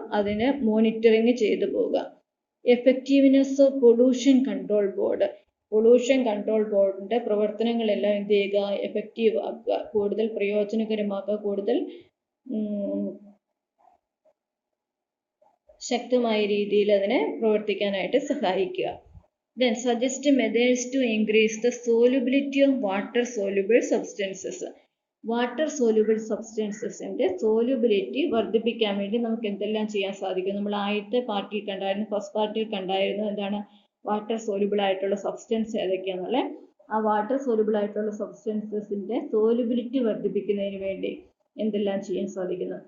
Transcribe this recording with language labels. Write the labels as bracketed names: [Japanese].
[Malayalam] അതിന് മോണിറ്ററിങ് ചെയ്തു പോവുക. [English] effectiveness of pollution control board, [Malayalam] pollution control ബോർഡിൻ്റെ പ്രവർത്തനങ്ങളെല്ലാം എന്ത് ചെയ്യുക? എഫക്റ്റീവ് ആക്കുക, കൂടുതൽ പ്രയോജനകരമാക്കുക, കൂടുതൽ ശക്തമായ രീതിയിൽ അതിനെ പ്രവർത്തിക്കാനായിട്ട് സഹായിക്കുക. [English] Then suggest methods to increase the solubility of water soluble substances. [Malayalam] Water soluble സബ്സ്റ്റൻസസിൻ്റെ സോല്യൂബിലിറ്റി വർദ്ധിപ്പിക്കാൻ വേണ്ടി നമുക്ക് എന്തെല്ലാം ചെയ്യാൻ സാധിക്കും? നമ്മൾ ആദ്യത്തെ പാർട്ടിയിൽ കണ്ടായിരുന്നു, ഫസ്റ്റ് പാർട്ടിയിൽ കണ്ടായിരുന്നു എന്താണ് വാട്ടർ സോല്യൂബിൾ ആയിട്ടുള്ള സബ്സ്റ്റൻസ് ഏതൊക്കെയാണെന്നുള്ളത്. ആ വാട്ടർ സോല്യൂബിൾ ആയിട്ടുള്ള സബ്സ്റ്റൻസസിൻ്റെ സോല്യൂബിലിറ്റി വർദ്ധിപ്പിക്കുന്നതിന് വേണ്ടി എന്തെല്ലാം ചെയ്യാൻ സാധിക്കുന്നു?